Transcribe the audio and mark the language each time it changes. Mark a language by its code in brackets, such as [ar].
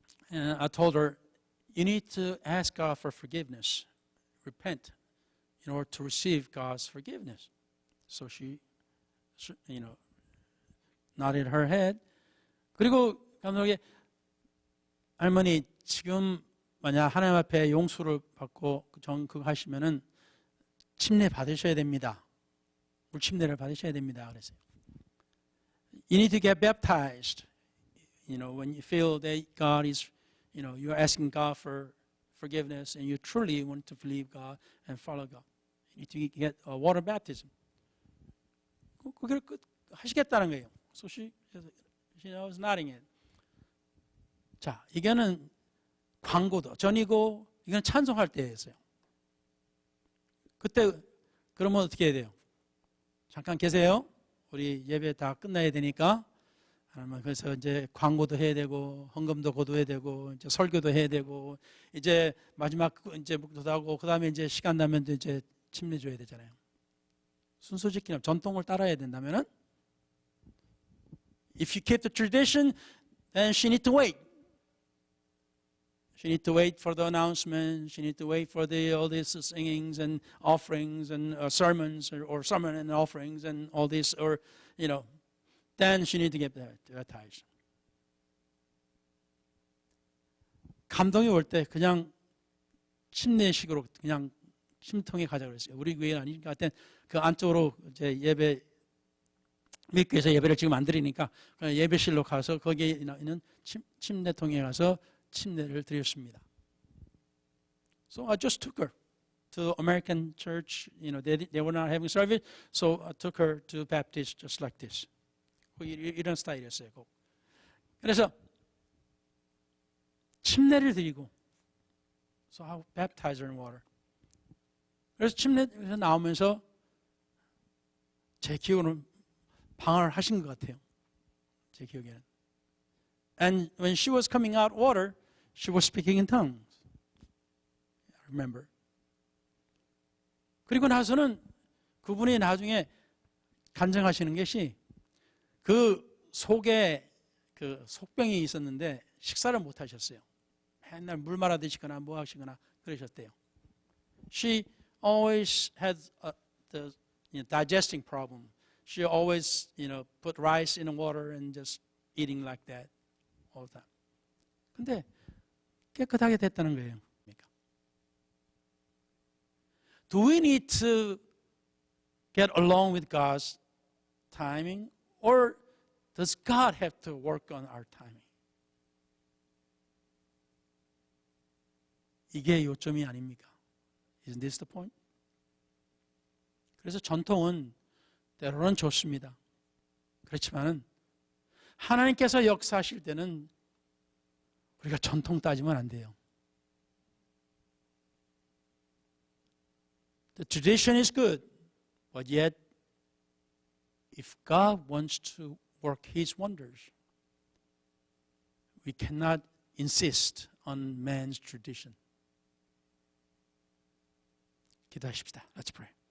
[en] And I told her, you need to ask God for forgiveness, repent, in order to receive God's forgiveness. So she, nodded her head. [ko] 그리고 감독이, 할머니, 지금 만약 하나님 앞에 용서를 받고 그거 하시면은 침례 받으셔야 됩니다. 물침례를 받으셔야 됩니다. 그랬어요. [en] You need to get baptized. When you feel that God is, you're asking God for forgiveness and you truly want to believe God and follow God. You need to get a water baptism. [ko] 그걸 하시겠다는 거예요. [en] So she was nodding it. [ko] 자, 이거는 광고도 전이고 이건 찬송할 때였어요. 그때 그러면 어떻게 해야 돼요? 잠깐 계세요. 우리 예배 다 끝나야 되니까. 그래서 이제 광고도 해야 되고 헌금도 거둬야 되고 이제 설교도 해야 되고 이제 마지막 이제 묵도도 하고 그다음에 이제 시간 나면 이제 침례 줘야 되잖아요. 순서 지키면 전통을 따라야 된다면은 [en] If you keep the tradition, then she need to wait. She need to wait for the announcement. She need to wait for all these singings and offerings and sermons or sermon and offerings and all this, or then she need to get baptized. [ko] 감동이 올 때 그냥 침례식으로 그냥 침통에 가자 그랬어요. 우리 교회는 아니니까 그 안쪽으로 이제 예배 밀교에서 예배를 지금 안 드리니까 예배실로 가서 거기에 있는 침례통에 가서 침례를 드렸습니다. [en] So I just took her to American church. They were not having service, so I took her to Baptist just like this. [ko] 이런 스타일이었어요. 그래서 침례를 드리고, [en] so I baptized her in water. [ko] 그래서 침례에서 나오면서 제 기억으로는 방언을 하신 것 같아요. 제 기억에는. [en] And when she was coming out water, she was speaking in tongues. I remember. [ko] 그리고 나서는 그분이 나중에 간증하시는 것이 그 속에 그 속병이 있었는데 식사를 못 하셨어요. 맨날 물 말아 드시거나 뭐 하시거나 그러셨대요. [en] She always had the digesting problem. She always, put rice in the water and just eating like that all the time. [ko] 근데 깨끗하게 됐다는 거예요. [en] Do we need to get along with God's timing, or does God have to work on our timing? [ko] 이게 요점이 아닙니까? [en] Isn't this the point? [ko] 그래서 전통은 때로는 좋습니다. 그렇지만은 하나님께서 역사하실 때는 우리가 전통 따지면 안 돼요. [en] The tradition is good, but yet if God wants to work His wonders, we cannot insist on man's tradition. [ko] 기도하십시다. [en] Let's pray.